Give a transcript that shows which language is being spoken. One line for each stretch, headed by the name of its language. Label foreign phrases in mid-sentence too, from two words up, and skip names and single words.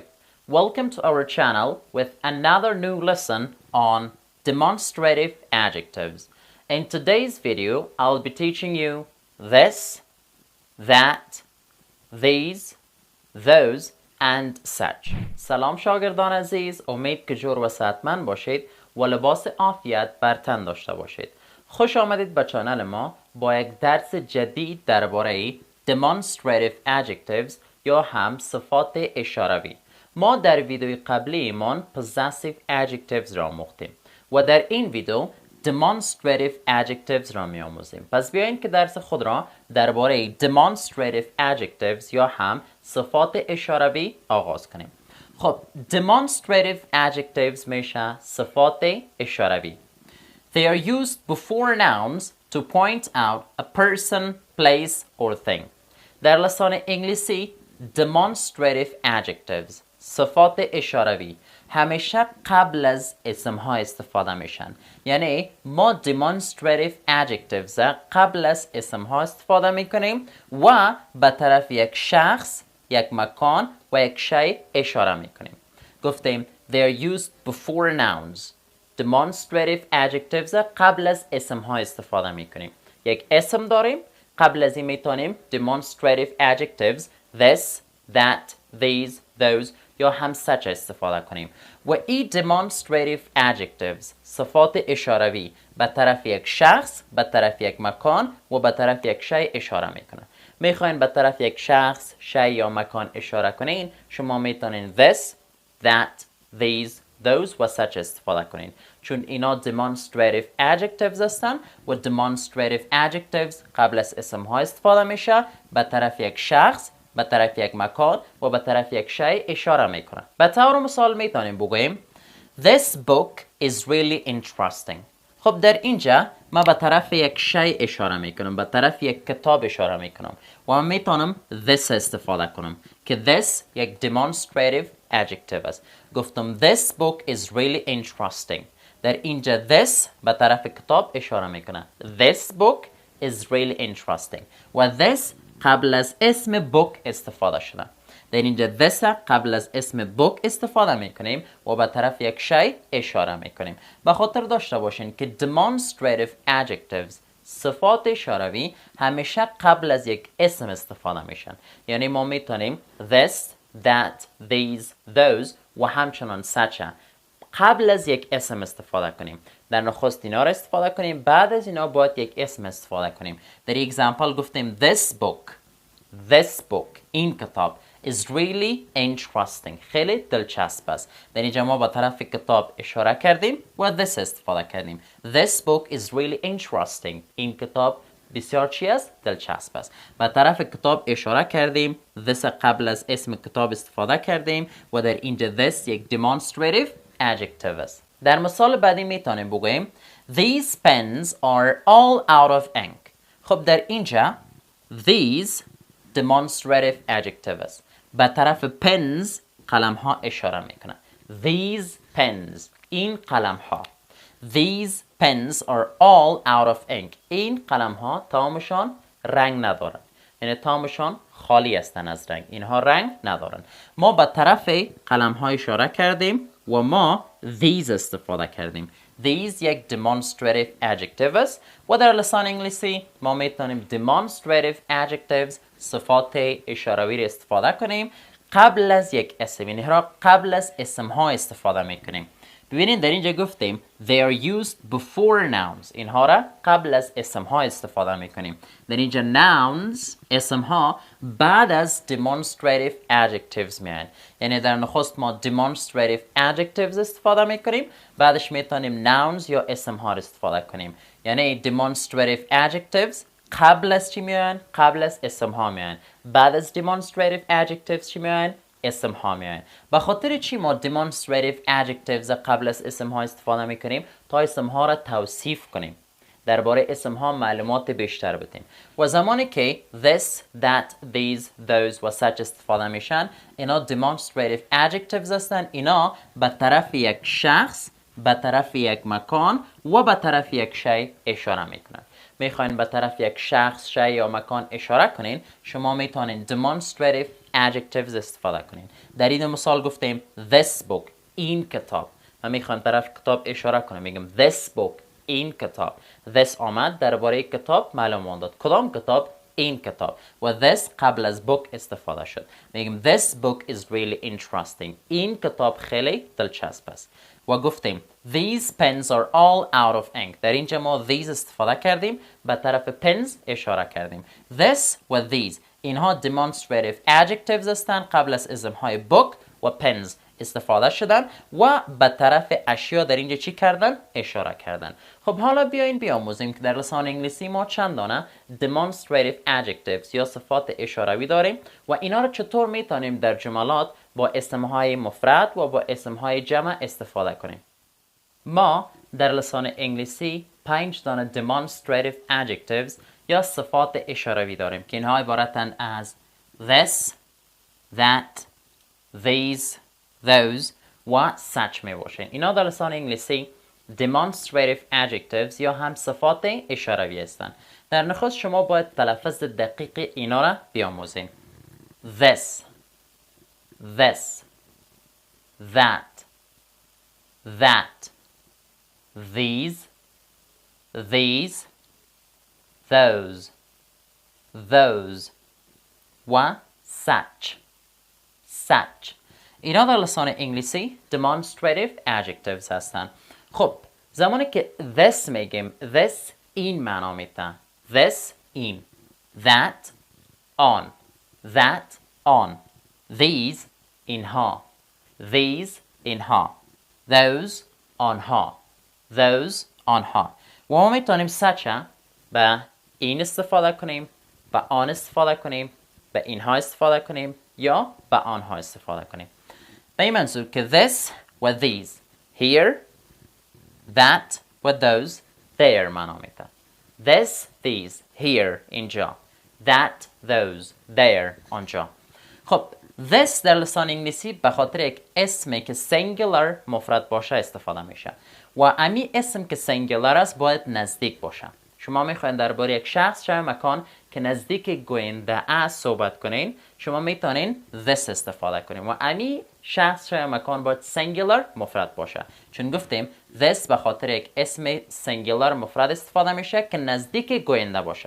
English: Welcome to our channel with another new lesson on demonstrative adjectives. In today's video, I'll be teaching you this, that, these, those and such.
Persian: سلام شاگردان عزیز، امید که جور و صحتمند باشید و لباس عافیت بر تن داشته باشید. خوش آمدید به چانل ما با یک درس جدید درباره
English: Demonstrative Adjectives
Persian: یا هم صفات اشاره‌ای. ما در ویدیوی قبلی ایمان
English: Possessive Adjectives
Persian: را آموختیم و در این ویدیو
English: Demonstrative Adjectives
Persian: را می آموزیم. پس بیایید که درس خود را درباره
English: Demonstrative Adjectives
Persian: یا هم صفات اشاره‌ای آغاز کنیم. خب
English: Demonstrative Adjectives
Persian: میشه صفات اشاره‌ای.
English: They are used before nouns to point out a person, place or thing.
Persian: در لسان انگلیسی
English: Demonstrative Adjectives
Persian: صفات اشاره‌ای همیشه قبل از اسم ها استفاده میشن. یعنی ما
English: Demonstrative Adjectives
Persian: قبل از اسم ها استفاده میکنیم و به طرف یک شخص، یک مکان و یک شی اشاره میکنیم. گفتیم
English: they are used before nouns. Demonstrative Adjectives
Persian: قبل از اسم ها استفاده میکنیم. یک اسم داریم، قبل از این میتونیم
English: Demonstrative Adjectives this, that, these, those
Persian: یا هم such استفاده کنیم و این
English: Demonstrative Adjectives
Persian: صفات اشاره‌ای به طرف یک شخص، به طرف یک مکان و به طرف یک شی اشاره میکنه. میخواین به طرف یک شخص، شی یا مکان اشاره کنین، شما میتونین
English: this, that, these, those
Persian: و such استفاده کنین چون اینا
English: Demonstrative Adjectives
Persian: هستن و
English: Demonstrative Adjectives
Persian: قبل از اسم ها استفاده میشه، به طرف یک شخص، به طرف یک مکان و به طرف یک شی اشاره میکنه. به طور مثال میتونیم بگوییم
English: This book is really interesting.
Persian: خب در اینجا ما به طرف یک شی اشاره میکنم، به طرف یک کتاب اشاره میکنم و من میتونم this استفاده کنم که this یک
English: Demonstrative Adjective
Persian: است.
English: گفتم This book is really interesting.
Persian: در اینجا this به طرف کتاب اشاره میکنه.
English: This book is really interesting
Persian: و this قبل از اسم book استفاده شده. در اینجا this قبل از اسم book استفاده میکنیم و به طرف یک شی اشاره میکنیم. به خاطر داشته باشین که
English: Demonstrative Adjectives
Persian: صفات اشاره‌ای همیشه قبل از یک اسم استفاده میشن. یعنی ما میتونیم
English: this, that, these, those
Persian: و همچنان such قبل از یک اسم استفاده کنیم. در نخست اینا را استفاده کنیم، بعد از اینا باید یک اسم استفاده کنیم. در این اگزامپل گفتیم
English: this book
Persian: این کتاب
English: is really interesting
Persian: خیلی دلچسب است. در اینجا ما با طرف کتاب اشاره کردیم و this استفاده کردیم.
English: This book is really interesting
Persian: این کتاب بسیار چی است؟ دلچسب است. با طرف کتاب اشاره کردیم، this قبل از اسم کتاب استفاده کردیم و در اینجا this یک
English: Demonstrative Adjective
Persian: است. در مثال بعدی میتونیم بگوییم
English: These pens are all out of ink.
Persian: خب در اینجا
English: these Demonstrative Adjective
Persian: است. به طرف pens قلم ها اشاره میکنه.
English: These pens
Persian: این قلم ها.
English: These pens are all out of ink.
Persian: این قلم ها تمامشان رنگ ندارن. یعنی تمامشان خالی هستن از رنگ. اینها رنگ ندارن. ما به طرف قلم ها اشاره کردیم و ما these استفاده کردیم. These یک
English: Demonstrative Adjective
Persian: است و در لسان انگلیسی ما میتونیم
English: Demonstrative Adjectives
Persian: صفات اشاره‌ای را استفاده کنیم قبل از یک اسم. یعنی قبل از اسم ها استفاده میکنیم. ببینید در اینجا گفتیم
English: they are used before nouns.
Persian: اینها را قبل از اسم ها استفاده میکنیم. در اینجا nouns اسم ها بعد از
English: Demonstrative Adjectives
Persian: میان. یعنی در نخست ما
English: Demonstrative Adjectives
Persian: استفاده میکنیم، بعدش میتونیم nouns یا اسم ها استفاده کنیم. یعنی
English: Demonstrative Adjectives
Persian: قبل از چی میان؟ قبل از اسم ها میان. بعد از
English: Demonstrative Adjectives
Persian: چی میان؟ اسم ها میان. به خاطر چی ما
English: Demonstrative Adjectives
Persian: قبل از اسم ها استفاده میکنیم؟ تا اسم ها را توصیف کنیم، درباره اسم ها معلومات بیشتر بدیم. و زمانی که
English: this, that, these, those
Persian: و such استفاده میشن، اینا
English: Demonstrative Adjectives
Persian: هستن. اینا به طرف یک شخص، به طرف یک مکان و به طرف یک شی اشاره میکنن. میخواین به طرف یک شخص، شی یا مکان اشاره کنین، شما میتونین
English: demonstrative adjectives
Persian: استفاده کنین. در این مثال گفتیم
English: this book،
Persian: این کتاب. من میخوایم طرف کتاب اشاره کنم، میگم
English: this book،
Persian: این کتاب. this آمد درباره کتاب معلومات داد. کدام کتاب؟ این کتاب. و this قبل از book استفاده شد. میگم
English: this book is really interesting.
Persian: این کتاب خیلی دلچسب است. و گفتیم
English: these pens are all out of ink.
Persian: در اینجا ما these استفاده کردیم، به طرف pens اشاره کردیم. this و these اینها
English: demonstrative adjectives
Persian: هستند، قبل از اسمهای book و pens استفاده شدن و به طرف اشیا در اینجا چی کردن؟ اشاره کردن. خب حالا بیاین بیاموزیم که در لسان انگلیسی ما چند دانه
English: demonstrative adjectives
Persian: یا صفات اشاره‌ای داریم و اینا رو چطور میتونیم در جملات با اسمهای مفرد و با اسمهای جمع استفاده کنیم. ما در لسان انگلیسی 5 دانه
English: demonstrative adjectives
Persian: یا صفات اشاره‌ای داریم که اینها عبارتند از
English: this، that، these، those
Persian: و such می باشند. اینا در لسان انگلیسی
English: demonstrative adjectives
Persian: یا هم صفات اشاره‌ای هستند. در نخست شما باید تلفظ دقیق اینا را بیاموزین.
English: this، this، that، that، these، these، those، those و such، such.
Persian: اینا در لسان انگلیسی
English: demonstrative adjectives
Persian: هستن. خب زمانی که this میگیم، this این معنا میده.
English: this این، that on، that on، these اینها، these اینها، those آنها، those آنها.
Persian: و ما میتونیم such به این استفاده کنیم، به آن استفاده کنیم، به اینها استفاده کنیم یا به آنها استفاده کنیم. به این منظور که this و
English: these here،
Persian: that و
English: those there
Persian: معنا میده.
English: this، these here اینجا، that، those there آنجا.
Persian: خب this در لسان انگلیسی به خاطر یک اسمی که singular مفرد باشه استفاده میشه و امی اسم که singular است باید نزدیک باشه. شما میخواین درباره یک شخص یا مکان که نزدیک گوینده است صحبت کنین، شما میتونین this استفاده کنین و امی شخص یا مکان باید singular مفرد باشه، چون گفتیم this به خاطر یک اسم singular مفرد استفاده میشه که نزدیک گوینده باشه.